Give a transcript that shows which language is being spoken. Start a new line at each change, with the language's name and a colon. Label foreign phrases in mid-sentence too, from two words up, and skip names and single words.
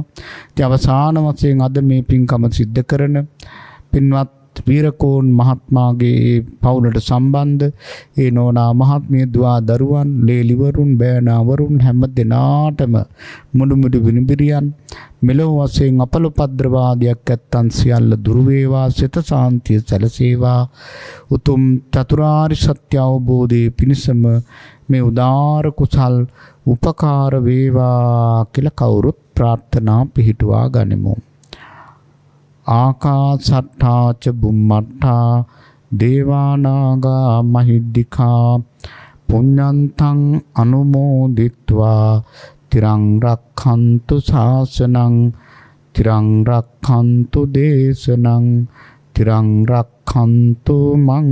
Sinhala: ඉතින් අවසාන වශයෙන් අද මේ පින්කම සිද්ධ කරන පින්වත් වීරකෝන් මහත්මයාගේ පවුලට සම්බන්ධ ඒ නෝනා මහත්මිය දුවා දරුවන් ලේලිවරුන් බෑනාවරුන් හැම දෙනාටම මුළුමුළු විනිබිරියන් මෙලොව වශයෙන් අපලොපද්‍රවාදයක් ඇත්තන් සියල්ල දුරු වේවා. සිත සාන්තිය සැලසේවා. උතුම් චතුරාර්ය සත්‍ය අවබෝධයේ පිණසම මේ උදාාර කුසල් උපකාර වේවා කියලා කවුරුත් ප්‍රාර්ථනා පිහිටුවා ගනිමු.
Pali: ආකාසට්ඨා ච බුම්මට්ඨා දේවානාගා මහිද්దికා පුඤ්ඤන්තං අනුමෝදිත්වා තිරං රක්ඛන්තු ශාසනං තිරං රක්ඛන්තු දේශනං තිරං රක්ඛන්තු මං